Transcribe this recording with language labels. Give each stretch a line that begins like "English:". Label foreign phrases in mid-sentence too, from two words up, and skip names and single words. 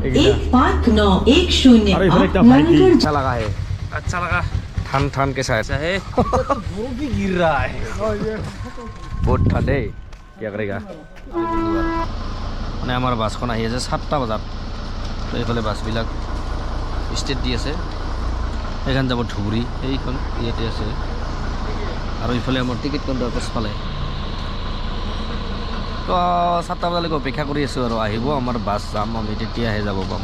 Hindi: 1590 अरे इधर एकदम भाई अच्छा लगा है, अच्छा लगा। ठंड ठंड कैसा है? वो भी गिर रहा है, बहुत ठंड है, क्या करेगा।
Assamese: মানে আমাৰ বাছখন আহি আছে 7টা বজাত। তো এইফালে বাছবিলাক ষ্টেট দি আছে, এইখন যাব ধুবুৰী, এইখন ইয়াতে আছে। আৰু ইফালে আমাৰ টিকেট কাউণ্টাৰ পাছফালে। তো 7টা বজালৈকে অপেক্ষা কৰি আছোঁ আৰু আহিব আমাৰ বাছ, যাম আমি তেতিয়াহে যাব পাম।